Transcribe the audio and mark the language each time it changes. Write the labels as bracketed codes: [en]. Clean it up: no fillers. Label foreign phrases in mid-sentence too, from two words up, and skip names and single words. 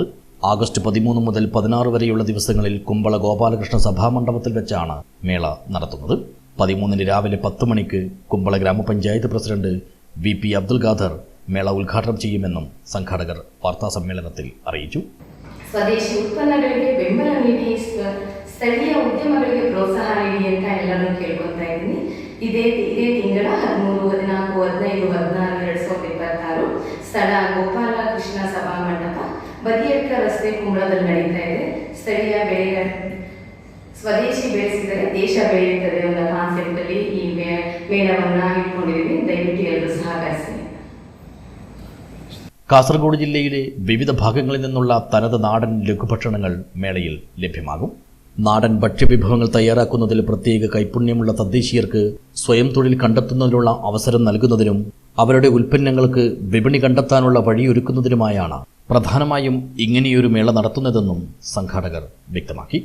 [ml] ആഗസ്റ്റ് 13 മുതൽ 16 വരെയുള്ള ദിവസങ്ങളിൽ കുമ്പള ഗോപാലകൃഷ്ണ സഭാമണ്ഡപത്തിൽ വെച്ചാണ് മേള നടത്തുന്നത്. 13 രാവിലെ 10 മണിക്ക് കുമ്പള ഗ്രാമപഞ്ചായത്ത് പ്രസിഡന്റ് VP അബ്ദുൽ ഖാദർ മേള ഉദ്ഘാടനം ചെയ്യുമെന്നും സംഘാടകർ വാർത്താസമ്മേളനത്തിൽ അറിയിച്ചു. [kn] ಸ್ವದೇಶಿ ಉತ್ಪನ್ನಗಳಿಗೆ ಬೆಂಬಲ ನೀಡಿ ಸ್ಥಳೀಯ ಉದ್ಯಮಗಳಿಗೆ ಪ್ರೋತ್ಸಾಹ ನೀಡಿ ಅಂತ ಎಲ್ಲರೂ ಕೇಳ್ಕೊತಾ ಇದ್ದೀನಿ. ಇದೇ ತಿಂಗಳ 13, 14, 15, 16, 2026 ಸ್ಥಳ ಗೋಪಾಲಕೃಷ್ಣ ಸಭಾ ಮಂಟಪ, ಬದಿಯಡ್ಕ ರಸ್ತೆ, ಕುಂಬಳದಲ್ಲಿ ನಡೀತಾ ಇದೆ. ಸ್ಥಳೀಯ ಬೆಳೆಗಳ ಸ್ವದೇಶಿ ಬೆಳೆಸಿದರೆ ದೇಶ ಬೆಳೆಯುತ್ತದೆ ಅನ್ನೋ ಕಾನ್ಸೆಪ್ಟ್ ಅಲ್ಲಿ ಈ ಮೇಳವನ್ನ ಇಟ್ಕೊಂಡಿದ್ದೀವಿ. ದಯವಿಟ್ಟು ಎಲ್ಲರೂ ಸಹಕರಿಸಿ. [ml] കാസർഗോഡ് ജില്ലയിലെ വിവിധ ഭാഗങ്ങളിൽ നിന്നുള്ള തനത് നാടൻ ലഘുഭക്ഷണങ്ങൾ മേളയിൽ ലഭ്യമാകും. നാടൻ ഭക്ഷ്യവിഭവങ്ങൾ തയ്യാറാക്കുന്നതിൽ പ്രത്യേക കൈപുണ്യമുള്ള തദ്ദേശീയർക്ക് സ്വയം തൊഴിൽ കണ്ടെത്തുന്നതിനുള്ള അവസരം നൽകുന്നതിനും അവരുടെ ഉൽപ്പന്നങ്ങൾക്ക് വിപണി കണ്ടെത്താനുള്ള വഴിയൊരുക്കുന്നതിനുമായാണ് പ്രധാനമായും ഇങ്ങനെയൊരു മേള നടത്തുന്നതെന്നും സംഘാടകർ വ്യക്തമാക്കി.